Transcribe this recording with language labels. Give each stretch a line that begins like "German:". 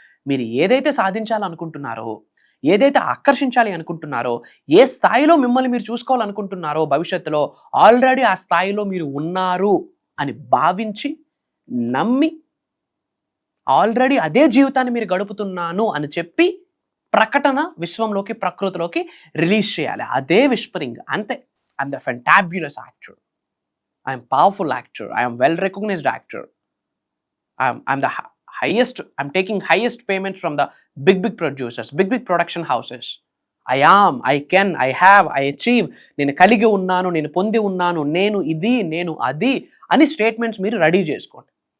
Telugu: మీరు ఏదైతే సాధించాలనుకుంటున్నారో, ఏదైతే ఆకర్షించాలి అనుకుంటున్నారో, ఏ స్థాయిలో మిమ్మల్ని మీరు చూసుకోవాలనుకుంటున్నారో భవిష్యత్తులో, ఆల్రెడీ ఆ స్థాయిలో మీరు ఉన్నారు అని భావించి, నమ్మి, ఆల్రెడీ అదే జీవితాన్ని మీరు గడుపుతున్నాను అని చెప్పి ప్రకటన విశ్వంలోకి, ప్రకృతిలోకి రిలీజ్ చేయాలి. అదే విస్పరింగ్. అంతే.
English: I'm the fantabulous actor, I'm powerful actor, I'm well recognised actor, I'm the highest, I'm taking highest payments from the big producers, big production houses. I am, I can, I have, I achieve.
Telugu: నేను కలిగి ఉన్నాను, నేను పొంది ఉన్నాను, నేను ఇది, నేను అది అని స్టేట్మెంట్స్ మీరు రెడీ చేసుకోండి.